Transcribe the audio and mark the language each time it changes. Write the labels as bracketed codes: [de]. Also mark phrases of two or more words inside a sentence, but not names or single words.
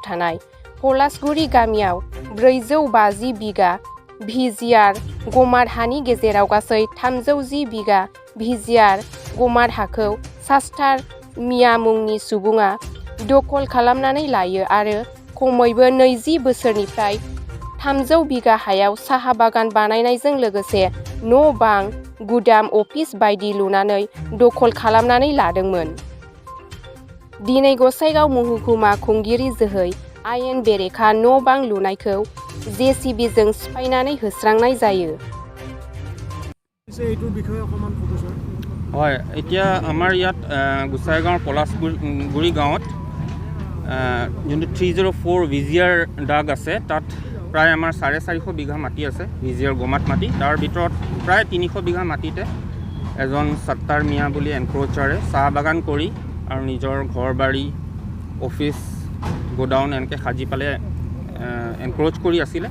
[brx] थानाय पलासगुरि गामियाव 450 बिगा भिजिआर गमार हानि गेजेराव गासै 310 बिगा भिजिआर गमार हाखौ शास्तार मिया मुंनि सुबुङा दखल खालामनानै लायो आरो खमैबो 20 बोसोरनिफ्राय 300 बिगा हायाव साहा बागान बानायनायजों लोगोसे न' बां, गुदाम, अफिस बायदि लुनानै दखल खालामनानै लादोंमोन। दिनै गसाइगाव महकुमा खुंगिरि जोहै आयेन बेरेखा न' बां लुनायखौ JCBजों सिफायनानै होस्रांनाय जायो। [as] হয়, এতিয়া আমাৰ ইয়াত গোসাইগাঁৱৰ পলাশগুৰি গাঁৱত যোনটো 304 ভিজিআৰ দাগ আছে, তাত প্ৰায় আমাৰ 450 বিঘা মাটি আছে ভিজিআৰ গমাত মাটি। তাৰ ভিতৰত প্ৰায় 300 বিঘা মাটিতে এজন সত্তাৰ মিয়া বুলি এনক্ৰ'চাৰে চাহ বাগান কৰি আৰু নিজৰ ঘৰ বাৰী, অফিচ, গোডাউন এনেকৈ সাজি পেলাই এনক্ৰ'চ কৰি আছিলে।